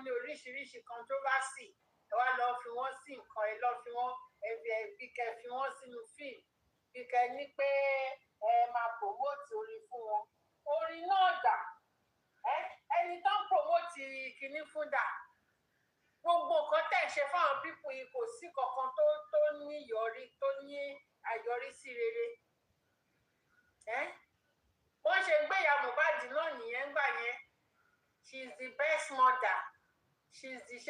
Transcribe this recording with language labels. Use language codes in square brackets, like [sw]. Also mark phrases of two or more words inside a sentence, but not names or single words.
[yo] ní oríṣiríṣi controversy ẹ wá lọ fi wọ́n sí nǹkan ẹ lọ fi wọ́n bí kẹ́ fi wọ́n sínú fíìmù bí kẹ́ ní pé ẹ máa promote orin fún wọn orin náà dà ẹni tó ń promote kinní fún dà gbogbo nǹkan tẹ̀ ń ṣe fáwọn pípù yìí kò sí kankan tó ní àyọrísí rere wọ́n ṣe gbé Iya Mohbad náà nìyẹn gbà yẹn [en] she is the best mother she is the [yo] ṣe